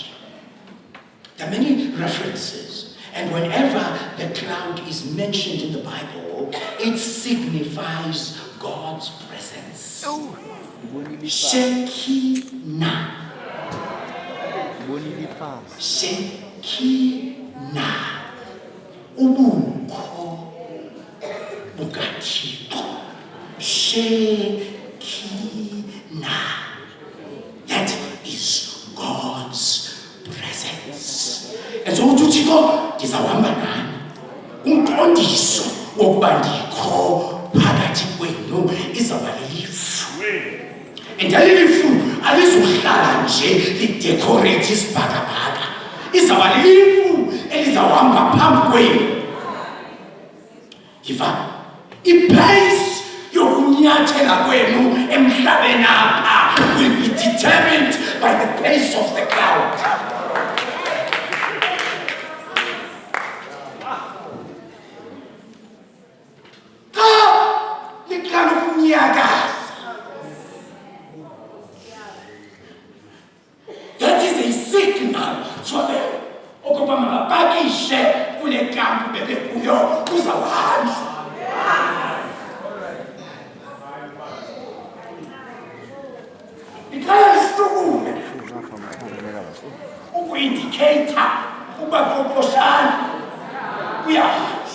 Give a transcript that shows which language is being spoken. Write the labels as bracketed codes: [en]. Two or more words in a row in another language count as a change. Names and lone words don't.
[en] There are many references. And whenever the cloud is mentioned in the Bible, it signifies God's presence. Shekinah. Shekinah. [xh] Ubukho bukaThixo. [en] Shekinah. That is God's presence. And so [xh] uThixo ndizawuhamba nani. Umqondiso wokuba ndikho phakathi kwenu izawuba lilifu. And alilifu alizohlala nje lidecorate isibhakabhaka. Izaba lilifu elizawuhamba phambi kwenu. Yiva, iplace yokunyathela kwenu emhlabeni apha [en] will be determined by the place of the cloud. [xh] Liqala ukunyakaza. [en] That is a signal for them. [xh] Ukuba mabapakishe kule kampu bebekuyo kuzawuhanjwa. Liqala lisukume uku-indicator ukuba qoqoshana kuyahanjwa.